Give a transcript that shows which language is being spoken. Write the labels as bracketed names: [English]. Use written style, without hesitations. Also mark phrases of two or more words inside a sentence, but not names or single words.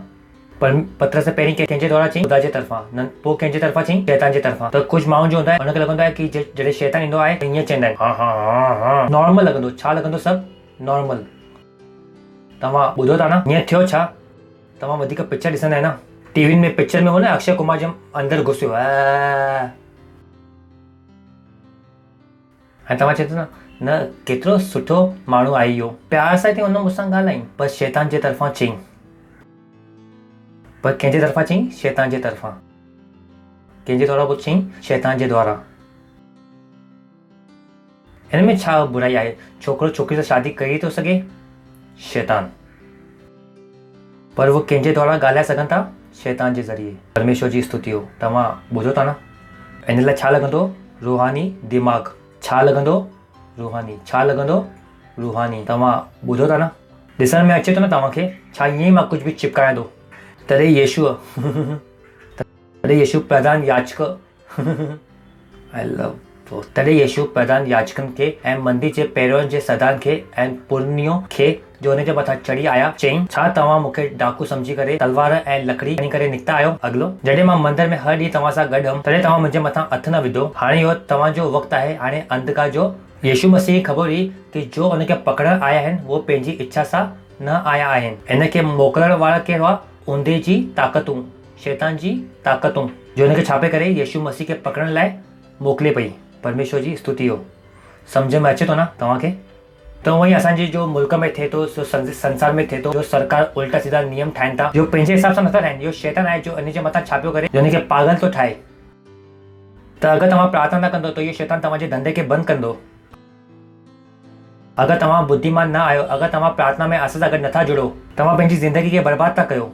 [Sindhi] पर पतरस पहिरीं कंहिंजे द्वारा चई ख़ुदा जे तरफ़ां, न पोइ कंहिंजे तरफ़ां चई शैतान जे तरफ़ां। त कुझु माण्हू जो हूंदा आहे उनखे लॻंदो आहे की जॾहिं शैतान ईंदो आहे त ईअं चवंदा आहिनि हा नॉर्मल लॻंदो। छा लॻंदो? सभु नॉर्मल। तव्हां ॿुधो था न ईअं थियो छा? तव्हां वधीक पिक्चर ॾिसंदा आहियो न, टीवीनि में पिक्चर में हो न अक्षय कुमार जब अंदरि घुसियो ऐं तव्हां चए थो न केतिरो सुठो माण्हू आहे इहो, प्यार सां थी हुन मूंसां ॻाल्हाई, पर शैतान जे तरफ़ां चई। पर कंहिंजे तरफ़ां चई? शैतान जे तरफ़ां। कंहिंजे द्वारा पोइ चई? शैतान जे द्वारा। हिन में छा बुराई आहे? छोकिरो छोकिरी सां शादी करे थो सघे, शैतान, पर वो कंहिंजे द्वारा ॻाल्हाए सघनि था? शैतान जे ज़रिए। परमेश्वर जी स्तुति हो। तव्हां ॿुधो था न? इन लाइ छा लॻंदो? रूहानी दिमाग़। छा लॻंदो? रूहानी। छा लॻंदो? रूहानी। तव्हां ॿुधो था न? ॾिसण में अचे थो न तव्हांखे? छा ईअं ई मां कुझु बि चिपकायां थो? तॾहिं यीशु प्रधान याजक [English] I love [Sindhi] तॾहिं यीशु प्रधान याजकनि खे ऐं मंदिर जे पहिरियों जे सरदार खे ऐं पुरनियो खे जो हुन जे मथां चढ़ी आया चई, छा तव्हां मूंखे डाकू सम्झी करे तलवार ऐं लकड़ी खणी करे निकिता आहियो? अॻिलो, जॾहिं मां मंदर में हर ॾींहुं तव्हां सां गॾु हुअमि तॾहिं तव्हां मुंहिंजे मथां हथ न विधो। हाणे इहो तव्हांजो वक़्तु आहे। हाणे अंधकार जो यीशु मसीह खे ख़बर हुई की जो हुनखे पकड़ण आया आहिनि उहो पंहिंजी इच्छा सां न आया आहिनि। हिनखे मोकिलण वारा कहिड़ो आहे? ऊंदे जी ताक़तूं, शैतान जी ताक़तूं, जो हिनखे छापे करे यीशु मसीह खे पकड़ण लाइ मोकिले पई। परमेश्वर जी स्तुति हो। सम्झ में अचे थो न तव्हांखे? त उहो ई असांजे जो मुल्क में थिए थो, जो संसार में थिए थो, जो सरकार उल्टा सीधा नियम ठाहिनि था जो पंहिंजे हिसाब सां नथा ठाहिनि। इहो शैतान आहे जो इन जे मथां छापियो करे जो हिनखे पागल थो ठाहे। त अगरि तव्हां प्रार्थना न कंदो त इहो शैतान तव्हांजे धंधे खे बंदि कंदो। अगरि तव्हां बुद्धिमान न आहियो, अगरि तव्हां प्रार्थना में असां सां गॾु नथा जुड़ो, तव्हां पंहिंजी ज़िंदगी खे बर्बाद था कयो।